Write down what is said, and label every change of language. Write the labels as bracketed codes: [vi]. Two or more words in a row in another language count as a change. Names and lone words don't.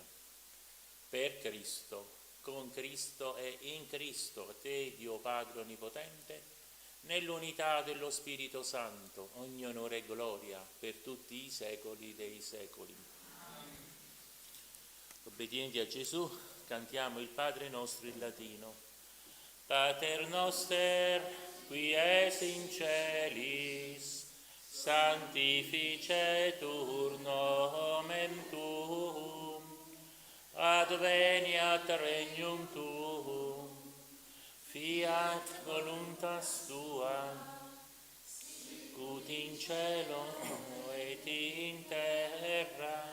[it] Per Cristo, con Cristo e in Cristo, te, Dio Padre Onnipotente, nell'unità dello Spirito Santo, ogni onore e gloria per tutti i secoli dei secoli. Obbedienti a Gesù, cantiamo il Padre nostro in latino. [la] Pater noster, qui es in celis, sanctificetur nomen tuum, adveniat regnum tuum, fiat voluntas tua, sicut in cielo et in terra.